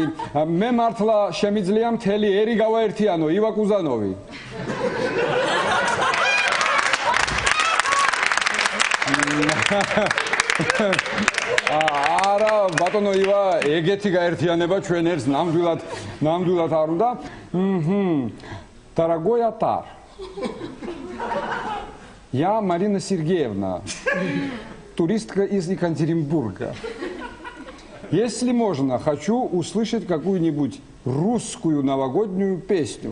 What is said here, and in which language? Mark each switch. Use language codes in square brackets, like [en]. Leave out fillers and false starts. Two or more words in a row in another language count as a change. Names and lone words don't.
[ka] მე მართლა შემიძლია მთელი ერი გავაერთიანო, ივაკ უზანოვი. არა, ბატონო ივა, ეგეთი გაერთიანება ჩვენ ერთს ნამდვილად არ უნდა. [ru] Дорогой Атар. Я Марина Сергеевна, туристка из Екатеринбурга. Если можно, хочу услышать какую-нибудь русскую новогоднюю песню.